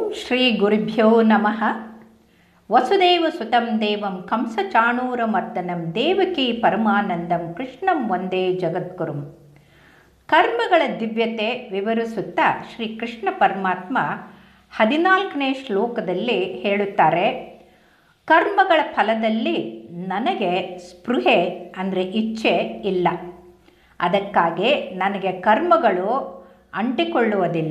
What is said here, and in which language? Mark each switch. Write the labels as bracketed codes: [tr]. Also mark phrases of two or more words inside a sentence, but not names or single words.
[sa] ಶ್ರೀ ಗುರುಭ್ಯೋ ನಮಃ. ವಸುದೇವ ಸುತಂ ದೇವಂ ಕಂಸಚಾಣೂರಮರ್ದನಂ ದೇವಕಿ ಪರಮಾನಂದಂ ಕೃಷ್ಣಂ ವಂದೇ ಜಗದ್ಗುರುಂ. [kn] ಕರ್ಮಗಳ ದಿವ್ಯತೆ ವಿವರಿಸುತ್ತಾ ಶ್ರೀ ಕೃಷ್ಣ ಪರಮಾತ್ಮ 14ನೇ ಶ್ಲೋಕದಲ್ಲಿ ಹೇಳುತ್ತಾರೆ, ಕರ್ಮಗಳ ಫಲದಲ್ಲಿ ನನಗೆ ಸ್ಪೃಹೆ ಅಂದರೆ ಇಚ್ಛೆ ಇಲ್ಲ. ಅದಕ್ಕಾಗಿ ನನಗೆ ಕರ್ಮಗಳು ಅಂಟಿಕೊಳ್ಳುವುದಿಲ್ಲ.